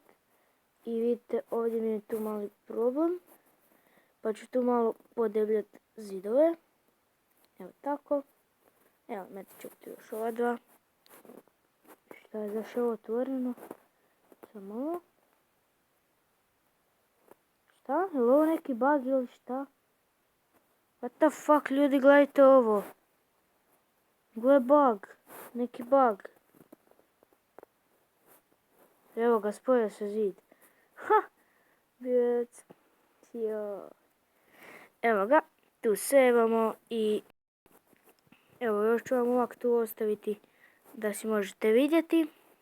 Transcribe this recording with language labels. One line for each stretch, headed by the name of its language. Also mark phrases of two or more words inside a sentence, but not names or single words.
Croatian: I vidite, ovdje mi je tu mali problem, pa ću tu malo podebljati zidove. Evo tako. Evo, metit ću tu još ova dva. Šta je zašao otvoreno? Samo ovo. Šta? Je li ovo neki bug ili šta?
English: What the fuck,
Croatian: ljudi, gledajte ovo. Gle bug. Neki bug. Evo ga, spojio se zid. Ha! Bjec. Evo ga. Tu sevamo i evo, još ću vam ovak tu ostaviti da si možete vidjeti.